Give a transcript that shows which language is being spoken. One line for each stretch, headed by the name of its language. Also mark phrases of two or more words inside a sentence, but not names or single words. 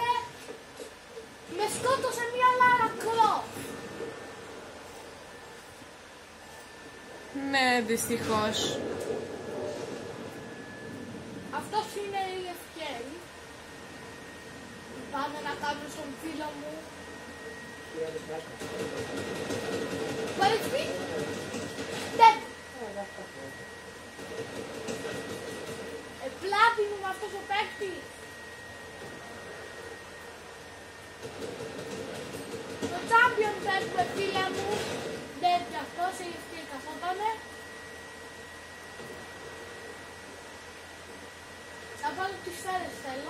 Greek: Με σκότωσε μια Λάρα Κρόφτ. Ναι, δυστυχώς. Αυτός είναι η ευκαιρία. Πάμε να κάνουμε στον φίλο μου.
English: What is it?
Greek: Dead. Platinum αυτός ο παίκτης. Το champion παίκτης φίλε μου. Dead κι αυτός, η ευκαιρία καθότανε. Θα πάρω τις σφαίρες θέλω.